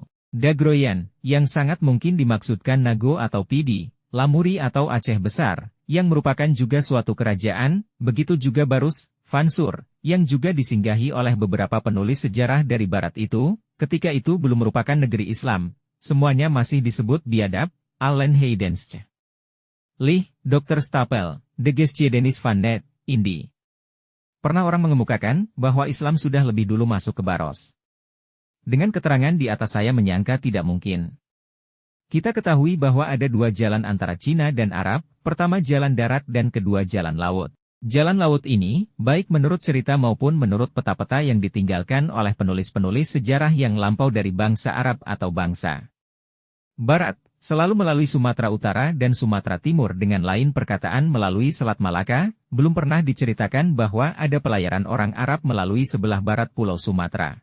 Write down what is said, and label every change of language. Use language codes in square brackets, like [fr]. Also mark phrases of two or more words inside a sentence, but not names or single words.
[id] Dagroyan, yang sangat mungkin dimaksudkan Nago atau Pidi, Lamuri atau Aceh Besar, yang merupakan juga suatu kerajaan, begitu juga Barus, Fansur, yang juga disinggahi oleh beberapa penulis sejarah dari barat itu, ketika itu belum merupakan negeri Islam, semuanya masih disebut biadab, [nl] Allen Heidensche. [id] Lih, Dr. Stapel, De Gestie Denis van Net, Indi. Pernah orang mengemukakan bahwa Islam sudah lebih dulu masuk ke Baros. Dengan keterangan di atas saya menyangka tidak mungkin. Kita ketahui bahwa ada dua jalan antara Cina dan Arab, pertama jalan darat dan kedua jalan laut. Jalan laut ini, baik menurut cerita maupun menurut peta-peta yang ditinggalkan oleh penulis-penulis sejarah yang lampau dari bangsa Arab atau bangsa Barat, selalu melalui Sumatera Utara dan Sumatera Timur dengan lain perkataan melalui Selat Malaka, belum pernah diceritakan bahwa ada pelayaran orang Arab melalui sebelah barat Pulau Sumatera.